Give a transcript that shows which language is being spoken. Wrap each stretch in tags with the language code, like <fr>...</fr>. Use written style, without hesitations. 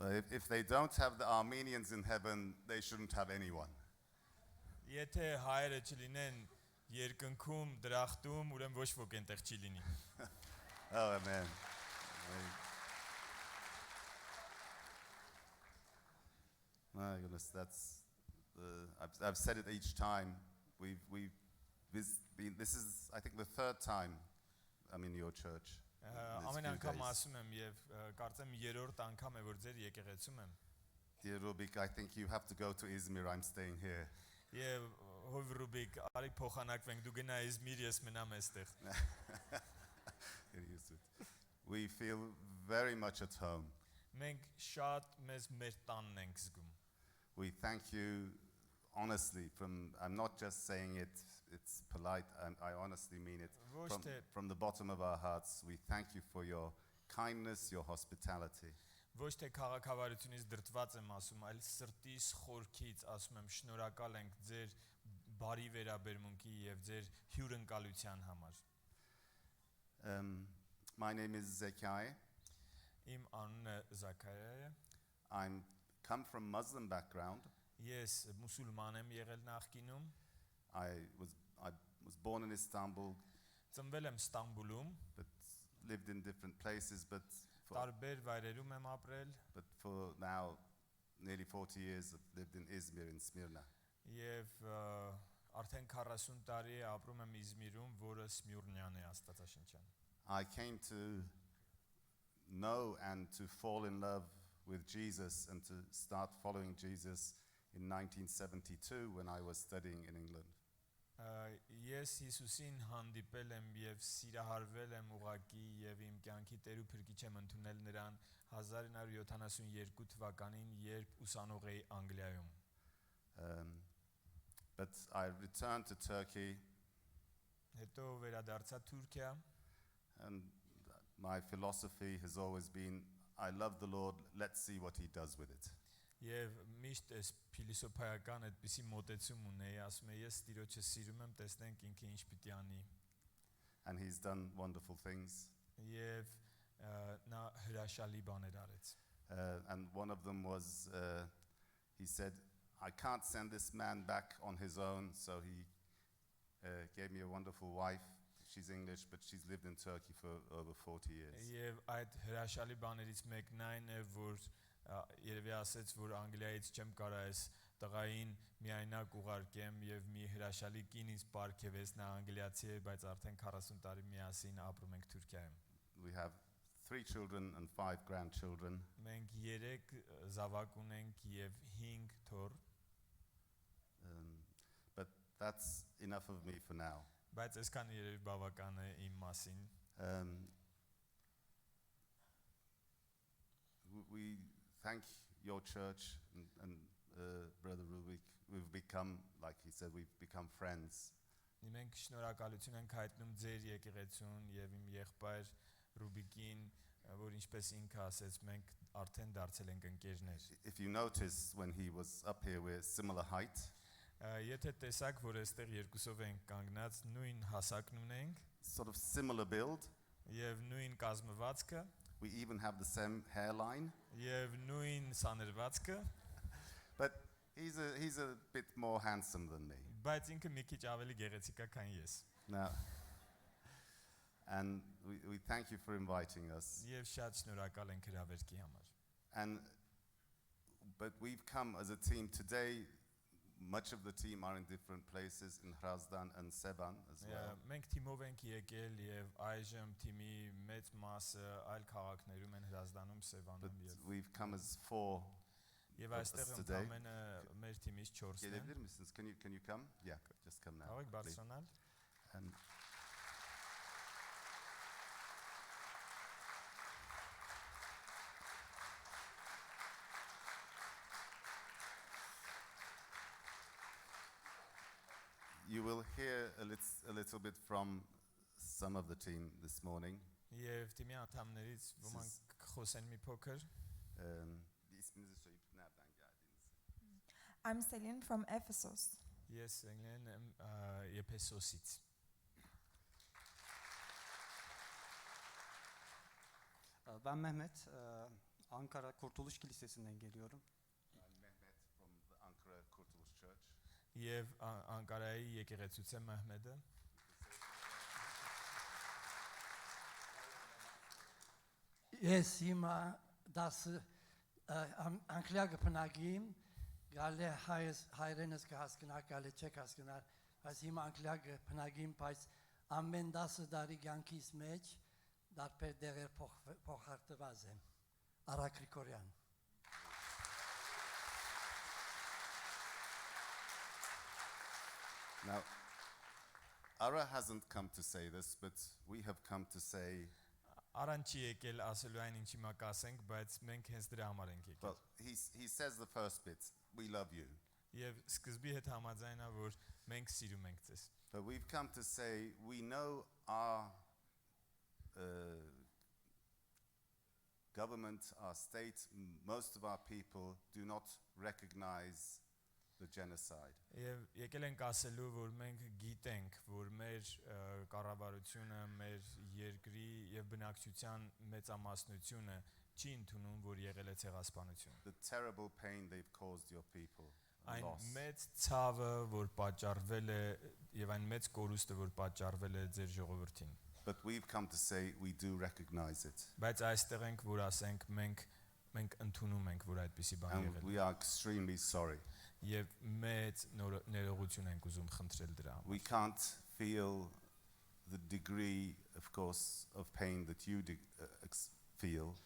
<en>if they don't have the Armenians in heaven, they shouldn't have anyone.</en> <hy>Եթե հայերը չլինեն երկնքում դրախտում, ուրեմն ոչ ոք այնտեղ չի լինի։</hy> <en>Oh, amen. My goodness, that's I've said it each time. We've been. This is, I think, the third time I'm in your church.</en> <hy>Ամեն անգամ ասում եմ եւ կարծեմ երրորդ անգամ է որ ձեր եկեղեցում եմ։</hy> <en>Dear Rubik, I think you have to go to Izmir. I'm staying here.</en> <hy>Եվ հով Ռուբիկ, արի փոխանակվենք, դու գնա Իզմիր, ես մնամ այստեղ։</hy> <en>We feel very much at home.</en> <hy>Մենք շատ մեզ մեր տանն ենք զգում։</hy> <en>We thank you honestly I'm not just saying it's polite, I honestly mean it from the bottom of our hearts. We thank you for your kindness, your hospitality.</en> <hy>Ոչ թե քաղաքավարությունից դրտված եմ ասում, այլ սրտիս խորքից ասում եմ շնորհակալ ենք ձեր բարի վերաբերմունքի եւ ձեր հյուրընկալության համար։</hy> <en>My name is Zekaya.</en> <hy>Իմ անունը Զաքարիա է։</hy> <en>I'm come from Muslim background.</en> <hy>Ես մուսուլման եմ եղել նախկինում։</hy> <en>I was born in Istanbul.</en> <hy>Ծնվել եմ Ստամբուլում,</hy> <en>but lived in different places, but</en> <hy>տարբեր վայրերում եմ ապրել։</hy> <en>But for now nearly 40 years I've lived in Izmir in Smyrna.</en> <hy>Եվ արդեն 40 տարի ապրում եմ Իզմիրում, որը Սմյուրնյան է Աստվածաշնչյան։</hy> <en>I came to know and to fall in love with Jesus and to start following Jesus in 1972 when I was studying in England.</en> <hy>Ես Հիսուսին հանդիպել եմ եւ սիրահարվել եմ ուղակի եւ իմ կյանքի Տեր ու Փրկիչ եմ ընդունել նրան 1972 թվականին, երբ ուսանող էի Անգլիայում.</hy> <en>But I returned to Turkey.</en> <hy>Հետո վերադարձա Թուրքիա.</hy> <en>And my philosophy has always been I love the Lord, let's see what he does with it.</en> <hy>Եվ միշտ այս փիլիսոփայական այդպիսի մոտեցում ունեի, ասում եմ ես Տիրոջը սիրում եմ, տեսնենք ինքը ինչ պիտի անի։</hy> <en>And he's done wonderful things.</en> <hy>Եվ նա հրաշալի բաներ արեց։</hy> <en>And one of them was he said I can't send this man back on his own, so he gave me a wonderful wife. She's English, but she's lived in Turkey for over 40 years.</en> <hy>Եվ այդ հրաշալի բաներից մեկն այն է, որ երևի ասեց, որ Անգլիայից չեմ կարա այս տղային միայնակ ուղարկեմ եւ մի հրաշալի կին ինձ պարգևեց, նա անգլիացի է, բայց արդեն 40 տարի միասին ապրում ենք Թուրքիայում։</hy> <en>We have 3 children and 5 grandchildren.</en> <hy>Մենք 3 զավակ ունենք եւ 5 թոռ։</hy> <en>But that's enough of me for now.</en> <hy>Բայց այսքան երևի բավական է իմ մասին։</hy> <en>We thank your church and Brother Rubik. We've become, like he said, we've become friends.</en> <hy>Մենք շնորհակալություն ենք հայտնում ձեր եկեղեցուն եւ իմ եղբայր Ռուբիկին, որ ինչպես ինքը ասեց, մենք արդեն դարձել ենք ընկերներ։</hy> <en>If you notice when he was up here we're similar height.</en> <hy>Եթե տեսակ, որ այստեղ երկուսով ենք կանգնած, նույն հասակն ունենք,</hy> <en>sort of similar build.</en> <hy>Եվ նույն կազմվածքը,</hy> <en>we even have the same hairline.</en> <hy>Եվ նույն սաներվածքը,</hy> <en>but he's a bit more handsome than me.</en> <hy>Բայց ինքը մի քիչ ավելի գեղեցիկ է, քան ես։</hy> <en>Now, and we thank you for inviting us.</en> <hy>Եվ շատ շնորհակալ ենք հրավերքի համար։</hy> <en>But we've come as a team today. Much of the team are in different places in Hrazdan and Sevan as well.</en> <hy>Մենք թիմով ենք եկել եւ այժմ թիմի մեծ մասը այլ քաղաքներում են Հրազդանում, Սևանում եւ</hy> <en>we've come as 4.</en> <hy>Եվ այստեղ ընդամենը մեր թիմից 4-ն են։</hy> <en>Can you come? Yeah, just come now.</en> <hy>Կարող եք բարձրանալ։</hy> <en>You will hear a little bit from some of the team this morning.</en> <hy>Եվ թիմի անդամներից ոմանք խոսեն մի փոքր։</hy> <tr>İsminizi söyleyip nereden geldiniz?</tr> <en>I'm Selin from Ephesus.</en> <hy>Ես Selin եմ Եփեսոսից։</hy> <tr>Ben Mehmet, Ankara Kurtuluş Kilisesi'nden geliyorum.</tr> <en>Mehmet from the Ankara Kurtuluş Church.</en> <hy>Եվ Անկարայի եկեղեցուց է Մահմեդը։ Ես հիմա 10 անգլիա գտնագիմ գալե հայրենս կհասկնա գալե չեք հասկնար բայց հիմա անգլիա գտնագիմ բայց ամեն 10 տարի կյանքիս մեջ դարբեր դեղեր փոխարտված եմ Գրիգորյան</hy> <en>Now, Ara hasn't come to say this, but we have come to say,</en> <hy>Արան չի եկել ասելու այն ինչի մա կասենք, բայց մենք հենց դրա համար ենք եկել։</hy> <en>well, he says the first bit, we love you.</en> <hy>Եվ սկզբի հետ համաձայն է, որ մենք սիրում ենք ձեզ։</hy> <en>But we've come to say, we know our government, our state, most of our people do not recognize the genocide.</en> <hy>Եվ եկել ենք ասելու, որ մենք գիտենք, որ մեր կառավարությունը, մեր երկրի եւ բնակչության մեծամասնությունը չի ընդունում, որ եղել է ցեղասպանություն։</hy> <en>The terrible pain they've caused your people.</en> <hy>Այն մեծ ցավը, որ պատճառվել է եւ այն մեծ կորուստը, որ պատճառվել է ձեր ժողովրդին։</hy> <en>But we've come to say we do recognize it.</en> <hy>Բայց այստեղ ենք, որ ասենք մենք ընդունում ենք, որ այդպիսի բան</hy> <en>And</en> <hy>եղել</hy> <en>we are extremely sorry.</en> <hy>Եվ մեծ ներողություն ենք ուզում խնդրել դրա համար։</hy> <en>We can't feel the degree, of course, of pain that you feel.</en>